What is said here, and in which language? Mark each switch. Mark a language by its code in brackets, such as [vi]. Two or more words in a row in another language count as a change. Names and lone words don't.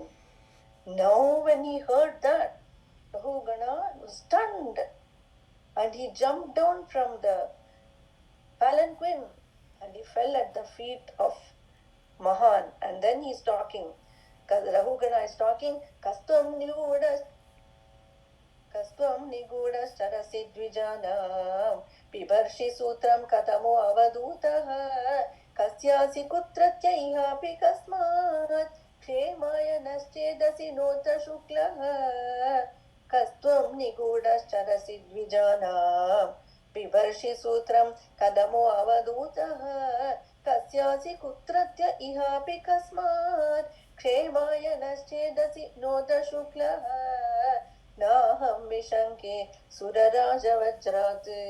[en] Now when he heard that, Rahugana was stunned and he jumped down from the palanquin and he fell at the feet of Mahan. And then he's talking. Rahugana is talking. [sa] कस्त्वं निगूढश्चरसि द्विजानां बिभर्षि सूत्रं कतमो अवधूतः कस्यासि कुत्रत्येहापि कस्मात् क्षेमाय नश्चेदसि नोत शुक्लः कस्त्वं निगूढश्चरसि द्विजानां बिभर्षि सूत्रं कतमो अवधूतः कस्यासि कुत्रत्येहापि कस्मात् क्षेमाय नश्चेदसि नोत शुक्लः नाहं विशङ्के सुरराजवज्रात्